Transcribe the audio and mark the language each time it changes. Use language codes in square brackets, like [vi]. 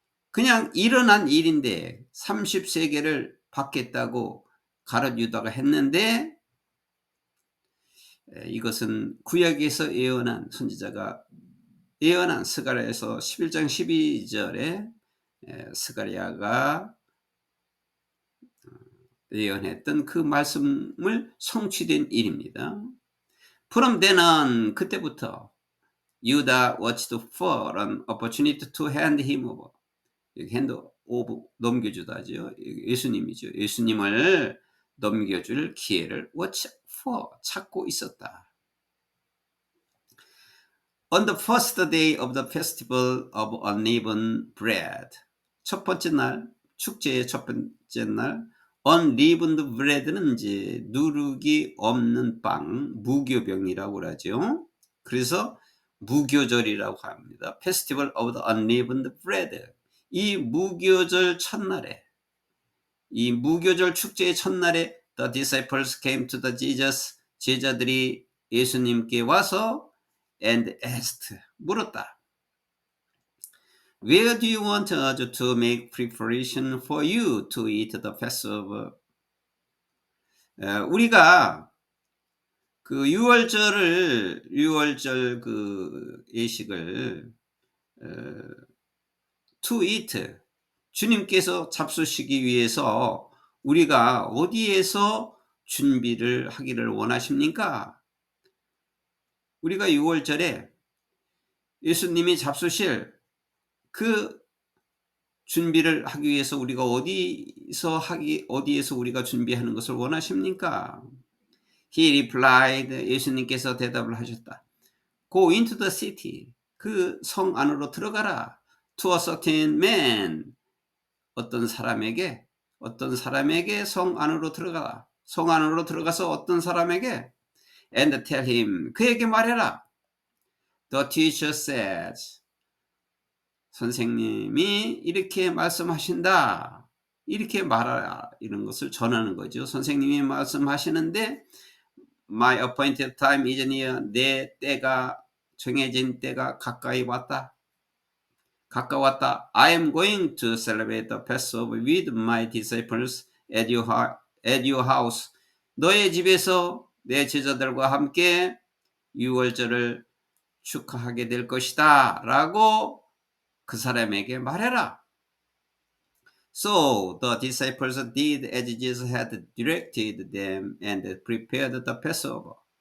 [ko] 그냥 일어난 일인데 30세겔을 받겠다고 가롯 유다가 했는데, 이것은 구약에서 예언한, 선지자가 예언한 스가랴에서 11장 12절에 스가랴가 예언했던 그 말씀을 성취된 일입니다. [en] From then [ko] 그때부터 [en] Judah watched for an opportunity to hand him over. [ko] hand over 넘겨주다죠. 예수님이죠. 예수님을 넘겨줄 기회를 watch for 찾고 있었다. [en] On the first day of the festival of unleavened bread. [ko] 첫 번째 날, 축제의 첫 번째 날, unleavened bread는 이제 누룩이 없는 빵, 무교병이라고 그러죠. 그래서 무교절이라고 합니다. [en] Festival of the unleavened bread. [ko] 이 무교절 첫날에, 이 무교절 축제의 첫날에 [en] the disciples came to the Jesus. [ko] 제자들이 예수님께 와서 [en] and asked, [ko] 물었다. [en] Where do you want us to make preparation for you to eat the Passover? [ko] 우리가 그 유월절 그 예식을 to eat, 주님께서 잡수시기 위해서 우리가 어디에서 준비를 하기를 원하십니까? 우리가 유월절에 예수님이 잡수실 그 준비를 하기 위해서 우리가 어디에서 우리가 준비하는 것을 원하십니까? [en] He replied, [ko] 예수님께서 대답을 하셨다. [en] Go into the city, [ko] 그 성 안으로 들어가라. [en] To a certain man, [ko] 어떤 사람에게 성 안으로 들어가라. 성 안으로 들어가서 어떤 사람에게 [en] and tell him, [ko] 그에게 말해라. [en] The teacher says, [ko] 선생님이 이렇게 말씀하신다. 이렇게 말하라. 이런 것을 전하는 거죠. 선생님이 말씀하시는데 [en] My appointed time is near. [ko] 내 때가 정해진 때가 가까웠다. [en] I am going to celebrate the Passover with my disciples at your house. [ko] 너의 집에서 내 제자들과 함께 유월절을 축하하게 될 것이다. 라고 그 사람에게 말해라. [en] So the disciples did as Jesus had directed them and prepared the Passover.